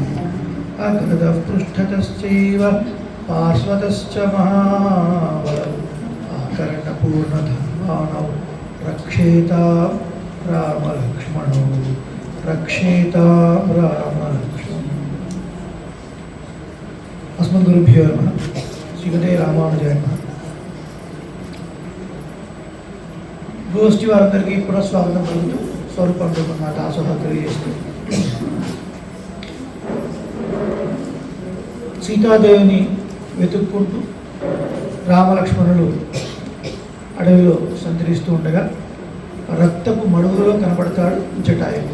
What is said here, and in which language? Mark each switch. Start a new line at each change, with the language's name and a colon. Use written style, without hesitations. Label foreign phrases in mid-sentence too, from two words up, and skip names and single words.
Sanskrit: अग्रतः पृष्ठतश्चैव पार्श्वतश्च महाबलम् आकर्णपूर्णधर्माणौ रक्षेतां रामलक्ष्मणौ रक्षेतां रामलक्ष्मणौ। अस्मद्गुरुभ्यो नमः। श्रीमते रामानुजाय नमः।
Telugu: గోష్ఠి వారందరికీ పునఃస్వాగతం పలుకుతూ స్వరూపంతో నా దాసోహ తెలియజేస్తూ సీతాదేవిని వెతుక్కుంటూ రామలక్ష్మణులు అడవిలో సంచరిస్తూ ఉండగా రక్తపు మడుగులో కనబడతాడు జటాయువు.